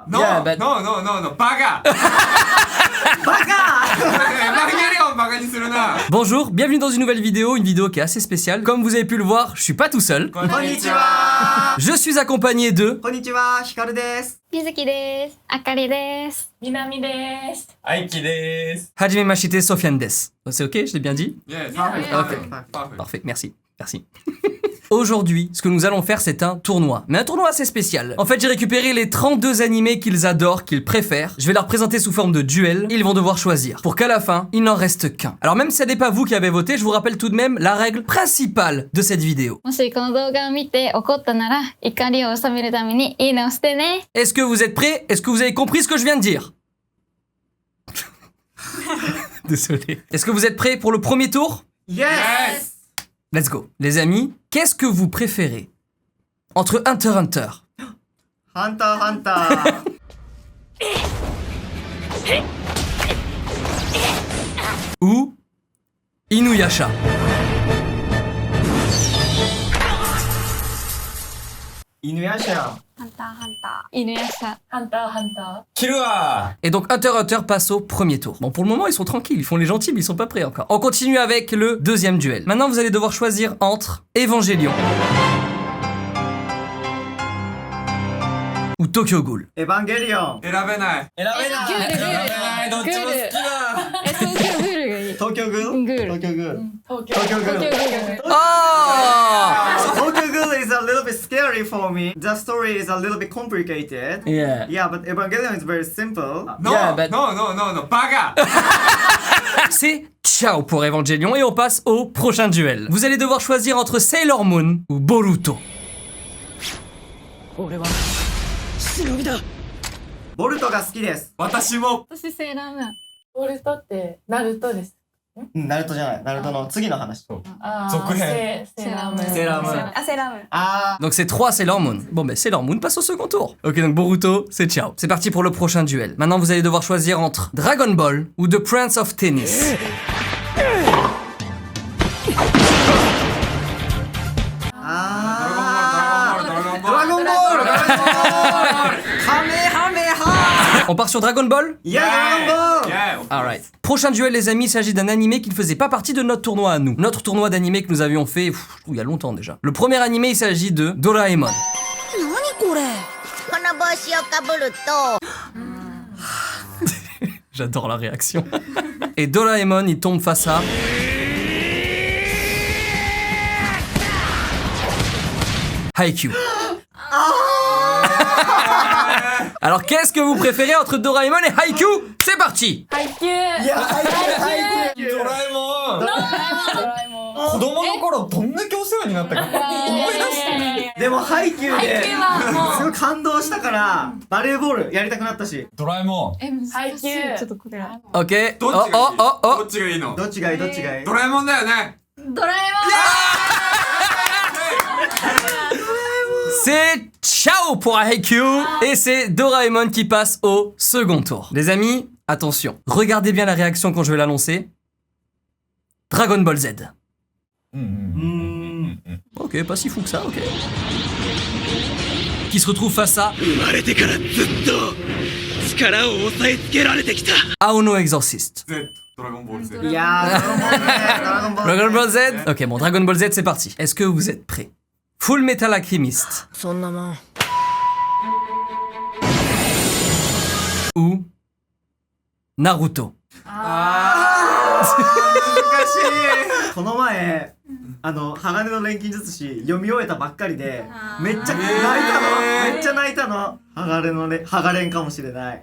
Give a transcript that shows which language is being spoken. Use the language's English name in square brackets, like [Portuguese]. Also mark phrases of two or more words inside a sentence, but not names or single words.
[English] No, Yeah, but- no, no, no, no, [Japanese] バカバカエヴァンゲリオンバカにするな [French] Bonjour, bienvenue dans une nouvelle vidéo, une vidéo qui est assez spéciale. Comme vous avez pu le voir, je suis pas tout seul. [Japanese] こんこんにちは [French] Je suis accompagné de... [Japanese] こんにちは、ひかるです。みずきです。あかりです。みなみです。愛知です。はじめまして Sofiane です. [French] C'est ok, je l'ai bien dit? [English] Yes, [French] Parfait, [English] perfect, [French] parfait. [English] perfect. [French] Parfait, merci. Merci. Aujourd'hui, ce que nous allons faire, c'est un tournoi. Mais un tournoi assez spécial. En fait, j'ai récupéré les 32 animés qu'ils adorent, qu'ils préfèrent. Je vais leur présenter sous forme de duel. Ils vont devoir choisir. Pour qu'à la fin, il n'en reste qu'un. Alors même si ce n'est pas vous qui avez voté, je vous rappelle tout de même la règle principale de cette vidéo. [Japanese] もしこの動画を見て怒ったなら、怒りを収めるためにいいねを押してね。 [French] Est-ce que vous êtes prêts? Est-ce que vous avez compris ce que je viens de dire? Désolé. Est-ce que vous êtes prêts pour le premier tour? [English] Yes! Let's go. [French] Les amis, qu'est-ce que vous préférez entre Hunter x Hunter [Japanese] ハンターハンター。 [French] ou Inuyasha? Inuyasha. [Japanese] ハンターハンター。犬やさ。ハンターハンタ切るわ [French] Et donc Hunter x Hunter passe au premier tour. Bon, pour le moment, ils sont tranquilles, ils font les gentils, mais ils sont pas prêts encore. On continue avec le deuxième duel. Maintenant, vous allez devoir choisir entre Evangelion ou Tokyo Ghoul. [Japanese] エヴァンゲリオン。選べない選べないグール選べないどっちも好きだ東京グールがいい。東京グールグール東京グール。ー。東京。東京グール。東京グール。 [English] Oh! 東京グール is a little bit scary for me. The story is a little bit complicated. Yeah. Yeah, but Evangelion is very simple. No, Yeah, but- no, no, no, no, [Japanese] バカ [French] C'est ciao pour Evangelion et on passe au prochain duel. Vous allez devoir choisir entre Sailor Moon ou Boruto. [Japanese] ボルトが好きです。私も私セーラームーン。ボルトってナルトです。ナルトじゃない。ナルトの次の話。あー続編セーラームーン。セーラームーンあ、セーラームーン。あ [French] Donc c'est 3 Sailor Moon. Bon ben Sailor Moon passe au second tour. Ok donc Boruto, c'est ciao. C'est parti pour le prochain duel. Maintenant vous allez devoir choisir entre Dragon Ball ou The Prince of Tennis. [Japanese] あドラゴンボールドラゴンボールカメハメハ [French] On part sur Dragon Ball? [Japanese] いやドラゴンボール [English] Yeah, Alright. [French] Prochain duel les amis, il s'agit d'un animé qui ne faisait pas partie de notre tournoi à nous. Notre tournoi d'animé que nous avions fait il y a longtemps déjà. Le premier animé il s'agit de Doraemon. [Japanese] この帽子をかぶると [French] J'adore la réaction. Et Doraemon il tombe face à... Haikyuu. Alors qu'est-ce que vous préférez entre Doraemon et Haikyuu? C'est parti! [Japanese] 配給。いやハイキュードラえもんドラえもん。子供の頃どんだけお世話になったか思い出してでもハイキューで配給はもうすごい感動したからバレーボールやりたくなったしドラえもんえ、難しい。配給。ちょっとこれ。 Ok. どっちがいい oh, oh. どっちがいいのどっちがいいどっちがいいドラえもんだよねドラえ [French] C'est ciao pour Haikyuu et c'est Doraemon qui passe au second tour. Les amis, attention. Regardez bien la réaction quand je vais l'annoncer. Dragon Ball Z. [Japanese] うんうんうん [French] Ok, pas si fou que ça, ok. Qui se retrouve face à [Japanese] 生まれてからずっと力を抑えつけられてきた Aono Exorcist. Z ドラゴンボール Z いやードラゴンボールねドラゴンボール [French] Dragon Ball Z. Ok, bon, Dragon Ball Z, c'est parti. Est-ce que vous êtes prêts? Full Metal Alchemist [Japanese] そんなもん [French] ou Naruto? [Japanese] 難しいこの前鋼の錬金術師読み終えたばっかりでめっちゃ泣いたのめっちゃ泣いたのハガレンかもしれない